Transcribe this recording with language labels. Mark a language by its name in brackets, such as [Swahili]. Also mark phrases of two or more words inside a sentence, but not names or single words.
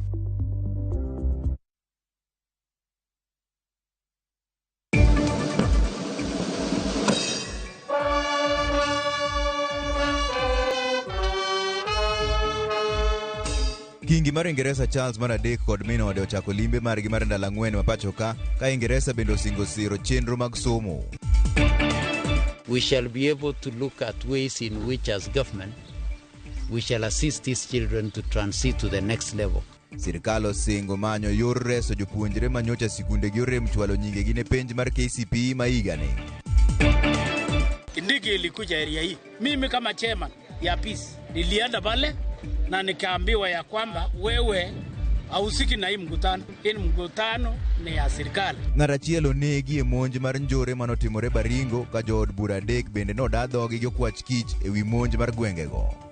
[Luo (Kenya and Tanzania)] Kingi mar Ingereza Charles mar adek kod min ode ochako limbe margi mar ndalo 4 mapacho ka Ingereza bende osingo siro chenro mag somo. [English] We shall be able to look at ways in which as government we shall assist these children to transit to the next level. [Luo (Kenya and Tanzania)] Sirkal osingo manyo yor reso jopuonjre manyocha sikunde gi orem chwalo nyingegi ne penj mar KCPE maigani. [Swahili] Ndege ilikuja area hii. Mimi kama chairman ya peace nilienda pale na nikaambiwa ya kwamba wewe hausiki na hii mkutano. Hii mkutano ni ya serikali. [Luo (Kenya and Tanzania)] Ng'arachiel onegi e monj mar njore manotimore Baringo ka jood bura adek bende nodadhogi gi okwach kich e wi monj mar gwengego.